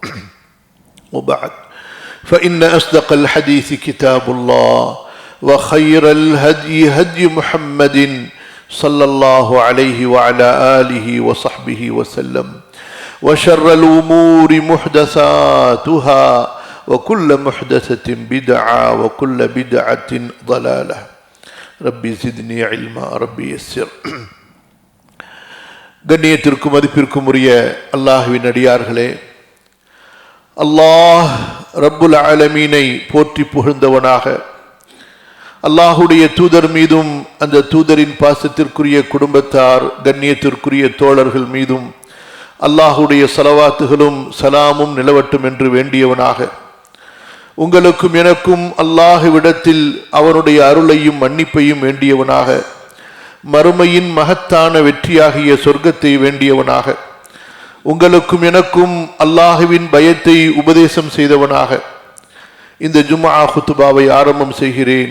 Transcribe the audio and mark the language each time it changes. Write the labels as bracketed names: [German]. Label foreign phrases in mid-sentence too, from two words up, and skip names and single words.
[Arabic] وبعد فإن أصدق الحديث كتاب الله وخير الهدي هدي محمد صلى الله عليه وعلى آله وصحبه وسلم وشر الأمور محدثاتها وكل محدثة بدعة وكل بدعة ضلالة ربي زدني علما ربي يسر [Tamil] கண்ணியத்திற்கும் மதிப்பிற்கும் உரிய அல்லாஹ்வின் அடியார்களே, அல்லாஹ் ரப்புல் ஆலமீனை போற்றி புகழ்ந்தவனாக அல்லாஹுடைய தூதர் மீதும் அந்த தூதரின் பாசத்திற்குரிய குடும்பத்தார் கண்ணியத்திற்குரிய தோழர்கள் மீதும் அல்லாஹுடைய ஸலவாத்துகளும் சலாமும் நிலவட்டும் என்று வேண்டியவனாக உங்களுக்கும் எனக்கும் அல்லாஹ்விடத்தில் அவனுடைய அருளையும் மன்னிப்பையும் வேண்டியவனாக மறுமையின் மகத்தான வெற்றியாகிய சொர்க்கத்தை வேண்டியவனாக உங்களுக்கும் எனக்கும் அல்லாஹ்வின் பயத்தை உபதேசம் செய்தவனாக இந்த ஜும்ஆ குத்துபாவை ஆரம்பம் செய்கிறேன்.